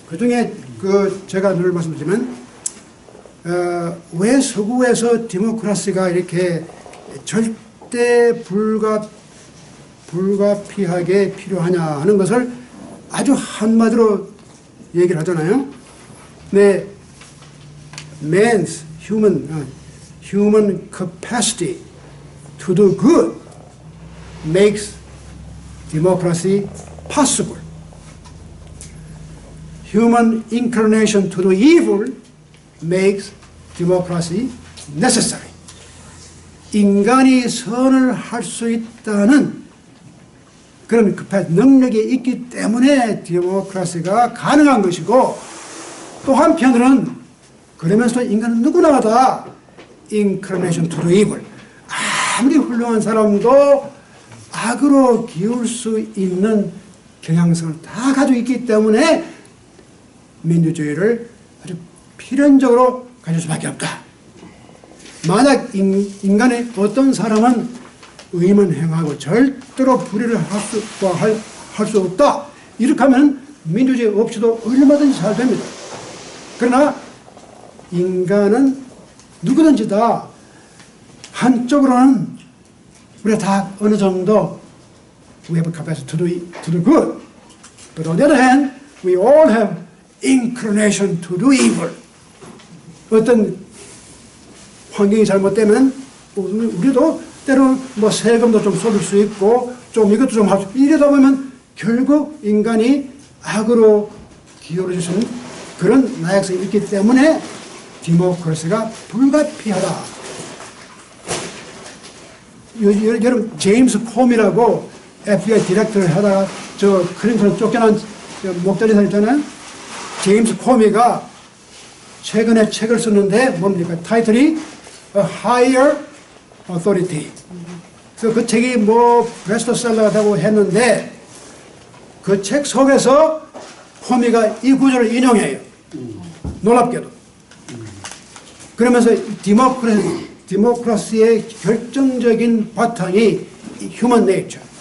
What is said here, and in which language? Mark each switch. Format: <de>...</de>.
<ko>그 중에 제가 늘 말씀드리지만 왜 서구에서 디모크라시가 이렇게 절대 불가피하게 필요하냐 하는 것을 아주 한마디로 얘기를 하잖아요.</ko> <en>네, man's human capacity to do good makes democracy possible. Human inclination to do evil makes democracy necessary.</en> <ko>인간이 선을 할 수 있다는 그런 능력이 있기 때문에 디모크라시가 가능한 것이고, 또 한편으로는 그러면서 인간은 누구나 다</ko> <en>inclination to do evil,</en> <ko>아무리 훌륭한 사람도 악으로 기울 수 있는 경향성을 다 가지고 있기 때문에 민주주의를 아주 필연적으로 가질 수밖에 없다. 만약 인간의 어떤 사람은 의만 행하고 절대로 불의를 할 수 없다. 이렇게 하면 민주주의 없이도 얼마든지 잘 됩니다. 그러나 인간은 누구든지 다 한쪽으로는 우리가 다 어느 정도</ko> <en>we have a capacity to do good. But on the other hand, we all have inclination to do evil.</en> <ko>어떤 환경이 잘못되면 우리도 때로는 뭐 세금도 좀 쏟을 수 있고 좀 이것도 좀 할 수 있고 이러다 보면 결국 인간이 악으로 기울어질 수 있는 그런 나약성이 있기 때문에 디모크라시가 불가피하다. 여러분 제임스 콤이라고 FBI 디렉터를 하다가 저 클린턴 쫓겨난 목자리사 있잖아요. 제임스 코미가 최근에 책을 썼는데 뭡니까? 타이틀이 A Higher Authority. 그래서 그 책이 뭐 베스트셀러가 되고 했는데 그 책 속에서 코미가 이 구절을 인용해요. 놀랍게도. 그러면서 디모크라시의 결정적인 바탕이 휴먼 네이처.</ko>